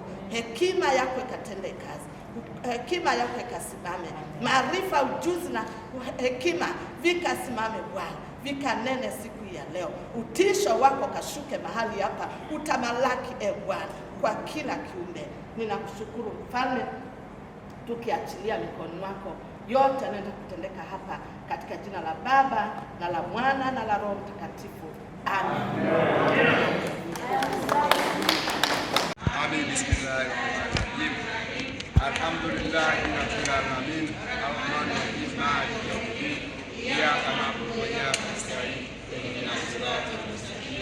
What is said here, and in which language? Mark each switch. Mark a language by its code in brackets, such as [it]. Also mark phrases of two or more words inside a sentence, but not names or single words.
[sw] Hekima yako ikatende kazi, hekima yako ikasimame, maarifa, ujuzi na hekima vikasimame Bwana, vikanene siku ya leo. Utisho wako kashuke mahali hapa, utamalaki Bwana kwa kila kiumbe. Ninakushukuru Mfalme, tukiachilia mikononi mwako yote yanaenda kutendeka hapa, katika jina la Baba na la Mwana na la Roho Mtakatifu. Amen. Amin. [ar] بسم الله الرحمن الرحيم الحمد لله رب العالمين. الرحمن الرحيم مالك يوم الدين. إياك نعبد وإياك نستعين اهدنا الصراط المستقيم.